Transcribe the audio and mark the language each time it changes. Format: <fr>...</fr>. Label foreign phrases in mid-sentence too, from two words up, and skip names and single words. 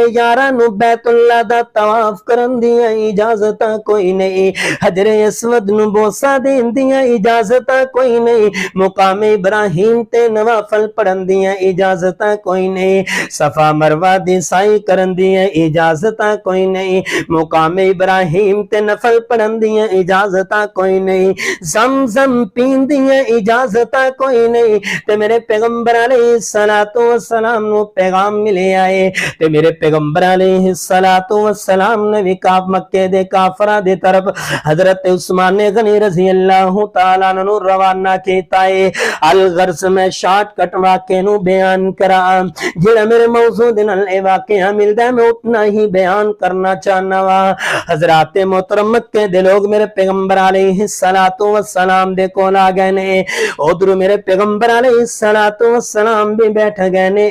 <pa>یاراں نوں بیت اللہ دا طواف کرن دی اجازت کوئی نہیں، حجرِ اسود نوں بوسہ دین دی اجازت کوئی نہیں، مقامِ ابراہیم تے نوافل پڑھن دی اجازت کوئی نہیں، صفا مروہ دی سعی کرن دی اجازت کوئی نہیں، مقامِ ابراہیم تے نفل پڑھن دی اجازت کوئی نہیں، زمزم پین دی اجازت کوئی نہیں. تے میرے پیغمبر</pa> <ar>عليه الصلاة والسلام</ar> <pa>نوں پیغام ملے آئے تے میرے پیغمبر</pa> <ar>عليه الصلاة والسلام</ar> <pa>نے بھی مکے دے کافراں دے طرف حضرت عثمان غنی</pa> <ar>رضي الله تعالى عنه</ar> <pa>روانہ کیتا ہے. الغرض میں شارٹ کٹ واقعے نوں بیان کراں، جیہڑا میرے موضوع دے نال اے واقعہ ملدا ہے میں اتنا ہی بیان کرنا چاہنا واں. حضرات محترم مکے دے لوگ میرے پیغمبر</pa> <ar>عليه الصلاة والسلام</ar> <pa>دے کول آ گئے نے، ادھر میرے پیغمبر</pa> <ar>عليه الصلاة والسلام</ar> <pa>بھی بیٹھ گئے نے.</pa>